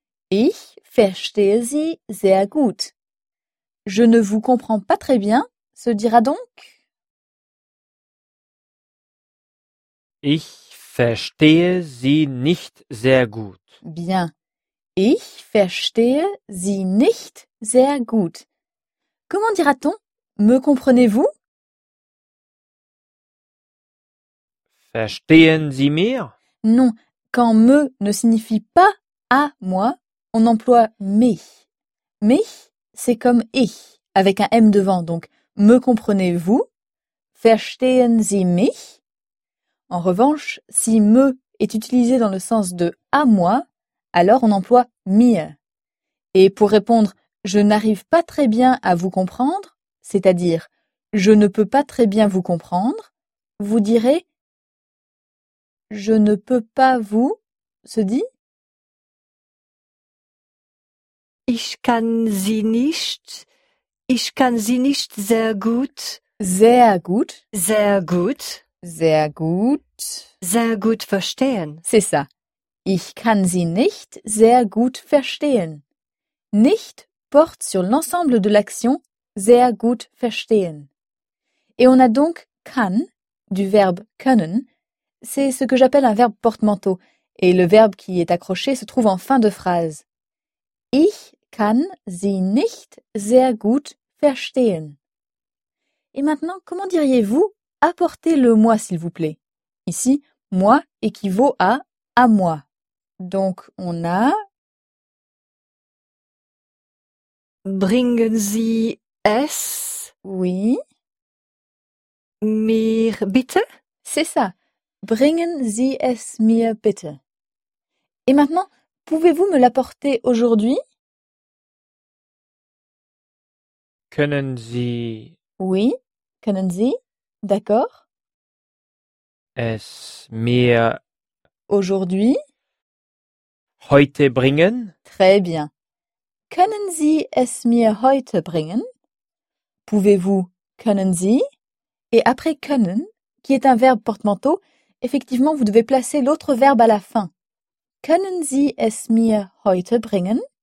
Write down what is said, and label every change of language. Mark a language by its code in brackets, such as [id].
[de] Ich verstehe sie sehr gut. [fr] Je ne vous comprends pas très bien, se dira donc. [de] Ich verstehe sie nicht sehr gut. [fr] Bien. [de] Ich verstehe sie nicht sehr gut. [fr] Comment dira-t-on? Me comprenez-vous? [de] Verstehen Sie mir? [fr] Non, quand me ne signifie pas à moi, on emploie mich. Mich, c'est comme ich, avec un M devant, donc me comprenez-vous? [de] Verstehen Sie mich? [fr] En revanche, si me est utilisé dans le sens de à moi, alors on emploie mir. Et pour répondre je n'arrive pas très bien à vous comprendre, c'est-à-dire je ne peux pas très bien vous comprendre, vous direz je ne peux pas vous se dit [de] ich kann sie nicht sehr gut, sehr gut, sehr gut. Sehr gut. Sehr gut verstehen. [fr] C'est ça. [de] Ich kann sie nicht sehr gut verstehen. [fr] Nicht porte sur l'ensemble de l'action [de] sehr gut verstehen. [fr] Et on a donc kann du verbe können. C'est ce que j'appelle un verbe porte-manteau. Et le verbe qui est accroché se trouve en fin de phrase. [de] Ich kann sie nicht sehr gut verstehen. [fr] Et maintenant, comment diriez-vous apportez le moi, s'il vous plaît. Ici, moi équivaut à moi. Donc, on a. [de] Bringen Sie es. [fr] Oui. [de] Mir bitte. [fr] C'est ça. [de] Bringen Sie es mir bitte. [fr] Et maintenant, pouvez-vous me l'apporter aujourd'hui? [de] Können Sie. [fr] Oui. [de] Können Sie. [fr] D'accord. [de] Es mir [fr] aujourd'hui. [de] Heute bringen. [fr] Très bien. [de] Können Sie es mir heute bringen? [fr] Pouvez-vous [de] können Sie? [fr] Et après können, qui est un verbe porte-manteau, effectivement, vous devez placer l'autre verbe à la fin. [de] Können Sie es mir heute bringen?